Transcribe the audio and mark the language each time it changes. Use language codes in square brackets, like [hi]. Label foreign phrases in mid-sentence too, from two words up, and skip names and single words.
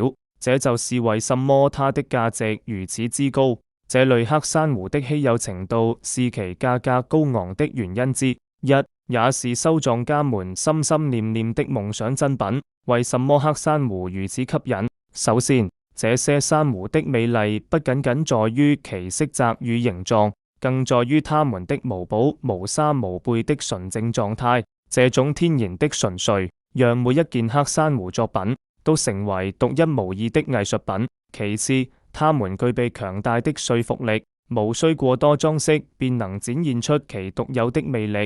[zh] 這就是為什麼它的價值如此之高。這類黑珊瑚的稀有程度是其價格高昂的原因之一，也是收藏家們心心念念的夢想珍品。為什麼黑珊瑚如此吸引？首先，這些珊瑚的美麗不僅僅在於其色澤與形狀，更在於它們的無寶無紗無貝的純正狀態。這種天然的純粹，讓每一件黑珊瑚作品都成為獨一無二的藝術品。其次，它們具備強大的說服力，無需過多裝飾便能展現出其獨有的魅力。